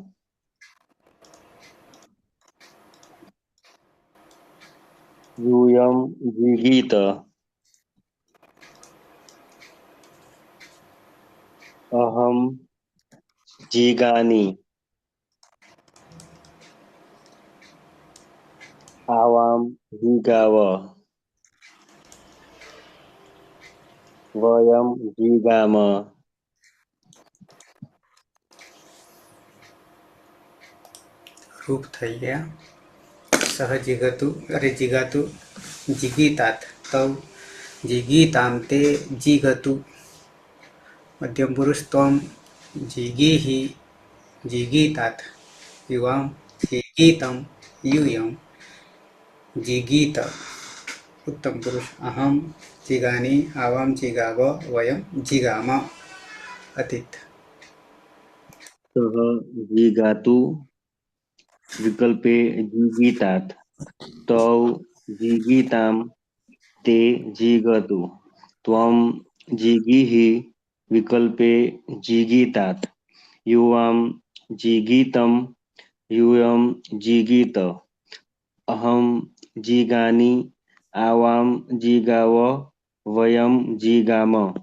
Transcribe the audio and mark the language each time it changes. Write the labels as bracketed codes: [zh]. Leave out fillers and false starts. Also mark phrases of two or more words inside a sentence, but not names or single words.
[sa] यूयं जीगीत अहं जीगानि आवां जीगाव वयं जीगाम [gu] રૂપ થઈ ગયા [sa] સહજીગતુ અરે જીગાતુ જીગીतात તવ જીગીતામ તે જીગતુ મધ્યમ પુરુષ ત્વમ જીગીહિ જીગીतात યુવામ જીગીતમ यूयम जीगीत उत्तम पुरुष अहम जिगानी आवाम जिगाव वयम जिगाम अतीत सह जीगातु विकल्पे जीगीतात तौ जीगीताम ते जीगतु त्वं जीगीहि विकल्पे जीगीतात युवां जीगीतम यूयं जीगीत अहं जीगानि आवां जीगाव वयं जीगाम